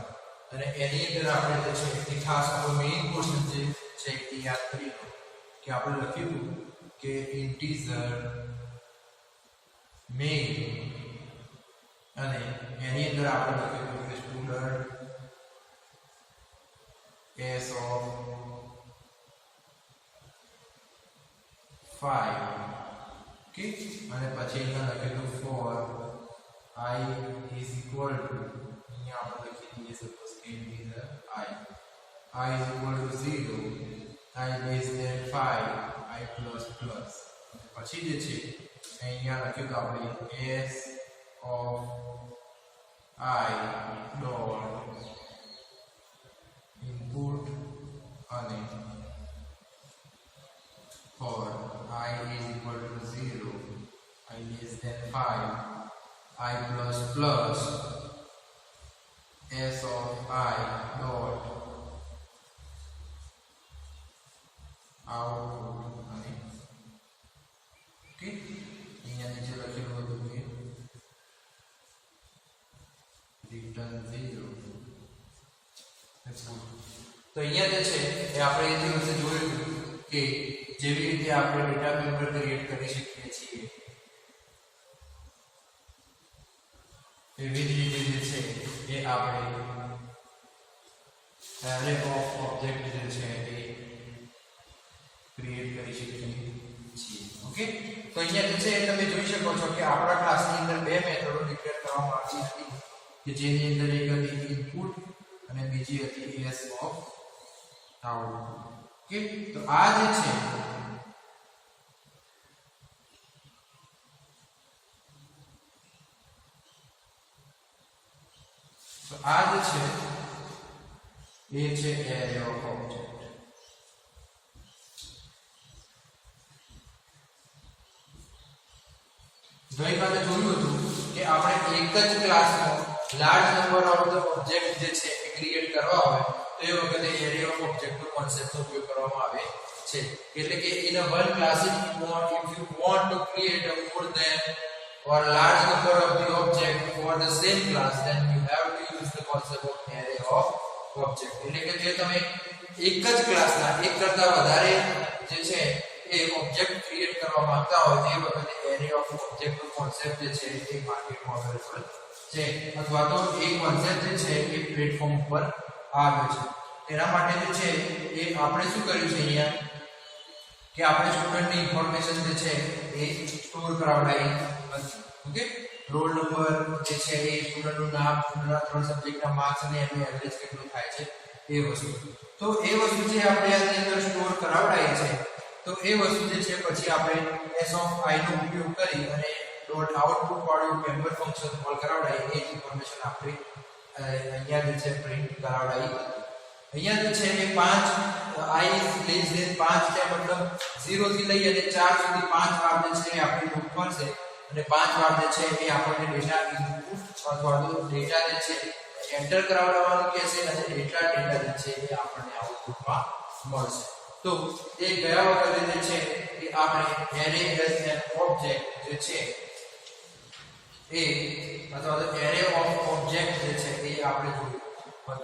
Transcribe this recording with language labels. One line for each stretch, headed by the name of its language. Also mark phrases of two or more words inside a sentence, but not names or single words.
Gujarati: અને એની અંદર આપણે જે છે એ ખાસ આપણો મેઇન પોર્શન જે છે એ યાદ કરી લો કે આપણે લખ્યું કે
English: integer main
Gujarati: અને એની અંદર આપણે લખ્યું કે
English: student s of 5. ઓકે, અને પછી અહીંયા લખેલું for I is equal to,
Gujarati: અહીંયા આપણે લખી દઈએ સપોઝ કે
English: integer I is equal to 0, I less than 5, I plus plus.
Gujarati: પછી જે છે અહીંયા લખ્યું કે આપણે
English: s of I dot input
Gujarati: અને
English: for I is equal to 0, I less than 5, I plus plus s of I dot output
Gujarati: અને ઓકે, અહીંયા નીચે લખેલું હતું કે
English: return 0.
Gujarati: તો અહીંયા જે છે એ આપણે એ દિવસે જોયું કે જેવી રીતે આપણે
English: data member
Gujarati: ક્રિએટ કરી શકીએ છીએ એવી જ રીતે જે છે એ આપણે
English: array of object
Gujarati: જે છે એ ક્રિએટ કરી શકીએ છીએ. ઓકે, તો અહીંયા જે છે તમે જોઈ શકો છો કે આપણા ક્લાસની અંદર બે મેથડો ડિક્લેર કરવામાં આવી હતી કે જેની અંદર એક હતી ઇનપુટ અને બીજી હતી
English: s of output.
Gujarati: ઓકે, તો આ જે છે એ છે
English: array of object.
Gujarati: ગઈકાલે જોયું હતું કે આપણે એક જ ક્લાસમાં
English: large number of the object
Gujarati: જે છે એ ક્રિએટ કરવા હોય તો એ વખતે
English: array of object
Gujarati: નો કોન્સેપ્ટનો ઉપયોગ કરવામાં આવે છે.
English: એટલે કે in a one class if you want to create a more than or large number of the object for the same class, then you have to use the concept of array of object.
Gujarati: એટલે કે જે તમે એક જ ક્લાસના એક કરતા વધારે જે છે એ ઓબ્જેક્ટ ક્રિએટ કરવા માંગતા હોય તે વખતે
English: array of object
Gujarati: નો કોન્સેપ્ટ જે છે એ માર્કેટમાં અવેલેબલ છે અથવા તો એ કોન્સેપ્ટ જે છે એ પ્લેટફોર્મ ઉપર આવ્યો છે. એના માટે જે છે એ આપણે શું કર્યું છે અહીંયા કે આપણે સ્ટુડન્ટની ઇન્ફોર્મેશન જે છે એ સ્ટોર કરાવડાવી નથી. ઓકે,
English: roll number
Gujarati: જે છે એ સ્ટુડન્ટનું નામ, સ્ટુડન્ટના 3 સબ્જેક્ટના માર્ક્સ અને એનું એવરેજ કેટલું થાય છે એ વસ્તુ. તો એ વસ્તુ જે આપણે આની અંદર સ્ટોર કરાવડાવી છે તો એ વસ્તુ જે છે પછી આપણે
English: s of I
Gujarati: નો ઉપયોગ કરી અને
English: dot output
Gujarati: વાળું
English: member function
Gujarati: કોલ કરાવડાવી એ ઇન્ફોર્મેશન આપણે અહીંયા જે છે પ્રિન્ટ કરાવડાવી. અહીંયા જે છે એ 5
English: I is less than 5
Gujarati: છે, મતલબ 0 થી લઈ અને 4 સુધી 5 વાર જે છે એ આપણે લૂપ કરશે અને 5 વાર જે છે એ આપણને ડેટા ઇનપુટ અથવા તો ડેટા જે છે એન્ટર કરાવવાનું કહેશે અને ડેટા જે છે એ આપણને આઉટપુટમાં મળશે. તો એ ગયા વખતે જે છે એ આપણે
English: array as an object
Gujarati: જે છે એ અથવા તો
English: array of object
Gujarati: જે છે એ આપણે જોયું હતું.